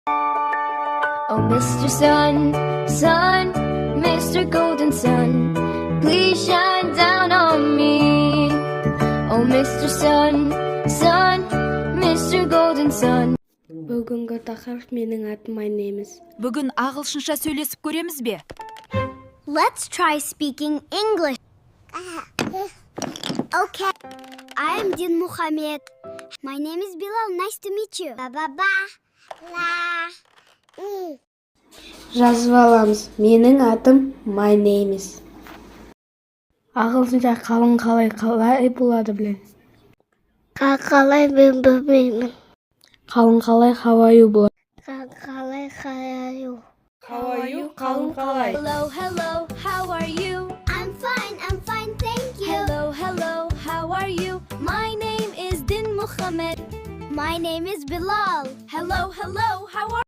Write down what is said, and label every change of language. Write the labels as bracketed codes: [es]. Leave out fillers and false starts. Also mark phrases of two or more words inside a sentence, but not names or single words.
[en] Oh, Mr. Sun, Sun, Mr. Golden Sun, please shine down on me. Oh, Mr. Sun, Sun, Mr. Golden Sun. [kk] Бүгінгі тақырып менің атым [en] my name is. [kk] Бүгін ағылшынша сөйлесіп көреміз бе? [en] Let's try speaking English. Okay. I am Din Muhammad. My name is Bilal. Nice to meet you. [kk] Жазып аламыз. Менің атым [en] my name is. [kk] Ағылшынша қалай болады білем. Қалай мен білмеймін. [en] Қалай how are you болады. Қалай how are you? How are you? Қалай. Hello, hello, how are you? I'm fine, thank you. Hello, hello, how are you? My name is Din Muhammad. My name is Bilal. Hello, hello, how are